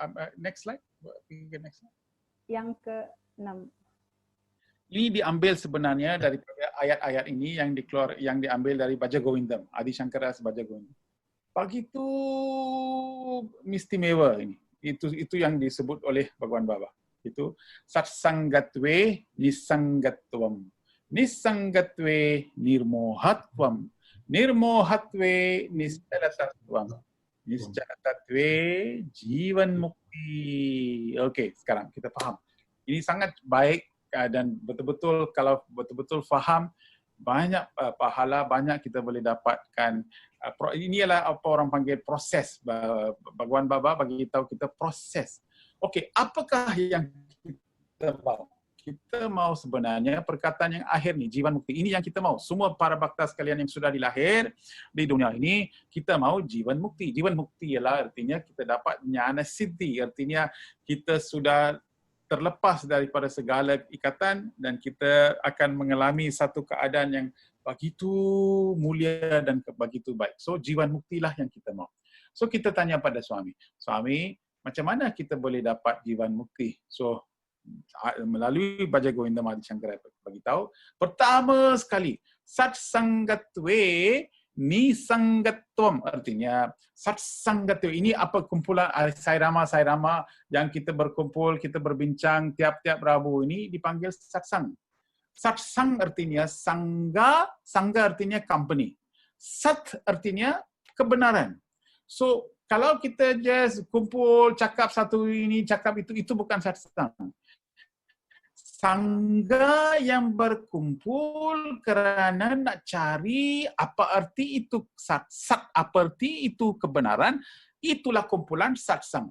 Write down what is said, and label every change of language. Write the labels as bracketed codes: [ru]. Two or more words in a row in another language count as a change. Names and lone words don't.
[en] Next slide. Next slide. [ms] Yang ke-6. Ini diambil sebenarnya daripada ayat-ayat ini yang diambil dari Bhaja Govindam, Adi Shankara Bhaja Govindam. Begitu istimewa ini. Itu yang disebut oleh Bhagawan Baba. [sa] Itu satsangatve nisangatvam. Nisangatve nirmohatvam. Nirmohatve nischalatatvam. Nischalatatve jivan mukti. [ms] Okey, sekarang kita faham. Ini sangat baik dan betul-betul kalau betul-betul faham, banyak pahala, banyak kita boleh dapatkan. Ini adalah apa orang panggil proses. Bhagawan Baba bagi tahu kita proses. Okey, apakah yang kita mau? Kita mau sebenarnya perkataan yang akhir ni, [sa] jiwan mukti. [ms] Ini yang kita mau. Semua para bhakta sekalian yang sudah dilahir di dunia ini, kita mau [sa] jiwan mukti. Jiwan mukti [ms] ialah artinya kita dapat [sa] jnana siddhi. [ms] Artinya kita sudah terlepas daripada segala ikatan dan kita akan mengalami satu keadaan yang begitu mulia dan begitu baik. So [sa] jiwan mukti [ms] lah yang kita mau. So kita tanya pada suami, macam mana kita boleh dapat [sa] jiwan mukti? [ms] So melalui Bhaja Govindam Adi Shankara bagi tahu, pertama sekali [sa] satsangatve nisangatvam, [ms] artinya satsangatve ini apa kumpulan sairama yang kita berkumpul, kita berbincang tiap-tiap Rabu ini dipanggil satsang. Satsang artinya sangga artinya company. Sat artinya kebenaran. So kalau kita just kumpul cakap satu ini, cakap itu bukan satsang. Sangga yang berkumpul kerana nak cari apa arti itu sat, apa arti itu kebenaran, itulah kumpulan satsang.